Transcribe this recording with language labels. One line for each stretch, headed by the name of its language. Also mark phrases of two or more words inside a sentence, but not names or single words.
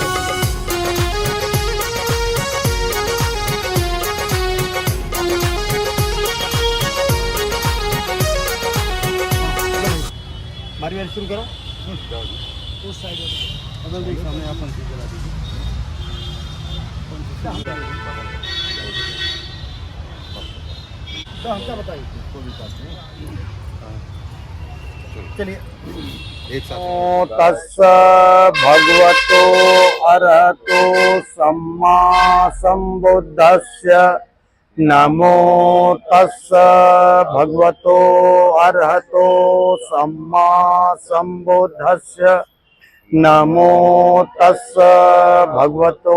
Hindi: मारी शुरू करो उस साइड बदल देख सामने आप चला दीजिए। तो हमका बताइए कोई भी बात नहीं, चलिए एक साथ।
Pali: तस्स भगवतो अरहतो सम्मा संबुद्धस्य नमो तस्स भगवतो अरहतो सम्मा संबुद्धस्य नमो तस्स भगवतो